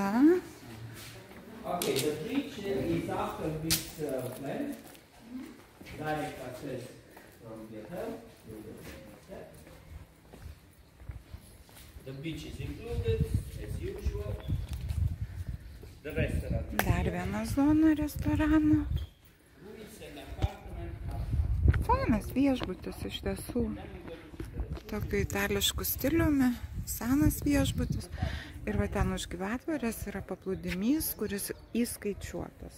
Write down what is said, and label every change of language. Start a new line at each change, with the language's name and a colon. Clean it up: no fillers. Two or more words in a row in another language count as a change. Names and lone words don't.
English: Okay, the beach is after this plan. Direct access from the hotel. The beach is included, as usual. The restaurant.
Lithuanian: Dar viena zona restorano. Fainas viešbutis iš tiesų. Tokiu itališku stiliumi, senas viešbutis. Ir va ten už gyvatvorės yra paplūdimys, kuris įskaičiuotas.